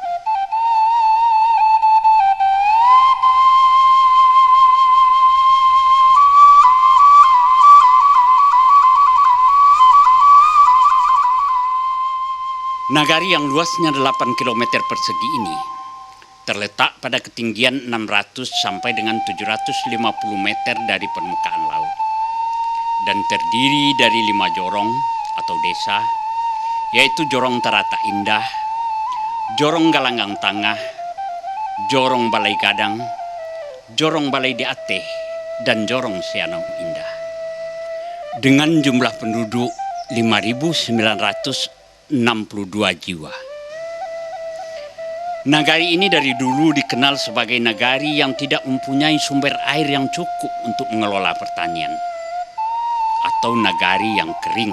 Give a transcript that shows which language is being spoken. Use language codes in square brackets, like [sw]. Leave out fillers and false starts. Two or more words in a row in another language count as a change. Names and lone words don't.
[id] Nagari yang luasnya 8 km persegi ini terletak pada ketinggian 600 sampai dengan 750 meter dari permukaan laut dan terdiri dari 5 jorong atau desa, yaitu Jorong Tarata Indah, Jorong Galanggang Tangah, Jorong Balai Gadang, Jorong Balai di Ateh, dan Jorong Sianau Indah. Dengan jumlah penduduk 5.962 jiwa. Nagari ini dari dulu dikenal sebagai nagari yang tidak mempunyai sumber air yang cukup untuk mengelola pertanian, atau nagari yang kering.